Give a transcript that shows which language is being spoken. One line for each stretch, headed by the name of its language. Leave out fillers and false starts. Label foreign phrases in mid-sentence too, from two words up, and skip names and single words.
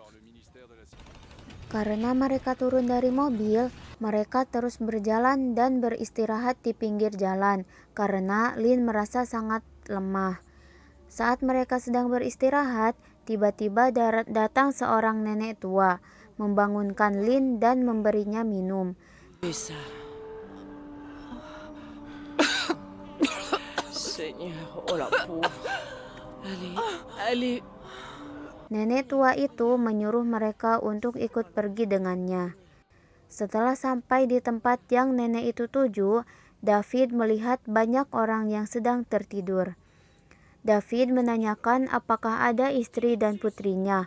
Indonesian: Karena mereka turun dari mobil, mereka terus berjalan dan beristirahat di pinggir jalan karena Lynn merasa sangat lemah. Saat mereka sedang beristirahat, tiba-tiba datang seorang nenek tua, membangunkan Lynn dan memberinya minum. Bisa.
French: Seigneur, oh la pauvre. Allez.
Indonesian: Nenek tua itu menyuruh mereka untuk ikut pergi dengannya. Setelah sampai di tempat yang nenek itu tuju, David melihat banyak orang yang sedang tertidur. David menanyakan apakah ada istri dan putrinya.